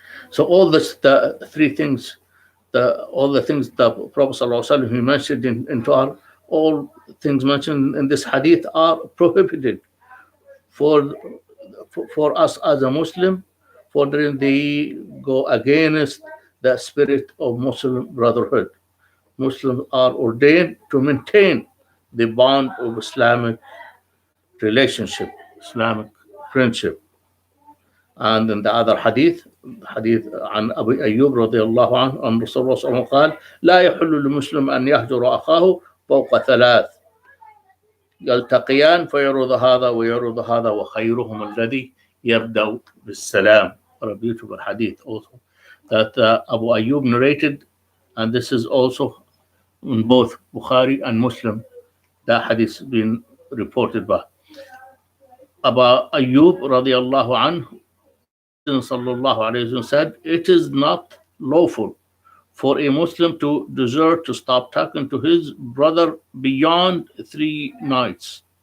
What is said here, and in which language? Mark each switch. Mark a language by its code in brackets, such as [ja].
[en] So all this, the three things, all the things the Prophet ﷺ he mentioned into our, all things mentioned in this hadith are prohibited for us as a Muslim, for they go against the spirit of Muslim brotherhood. Muslims are ordained to maintain the bond of Islamic relationship, Islamic friendship. And in the other hadith [ar] عن أبي أيوب رضي الله عنه أن رسول الله صلى الله عليه وسلم قال لا يحل للمسلم أن يهجر أخاه فوق ثلاث يلتقيان فيرد هذا ويرد هذا وخيرهم الذي يبدأ بالسلام. [en] A beautiful hadith also that Abu Ayyub narrated, and this is also in both Bukhari and Muslim. That hadith has been reported by Abu Ayyub radiallahu anhu. Sallallahu alayhi wa said, it is not lawful for a Muslim to desert, to stop talking to his brother beyond 3 nights.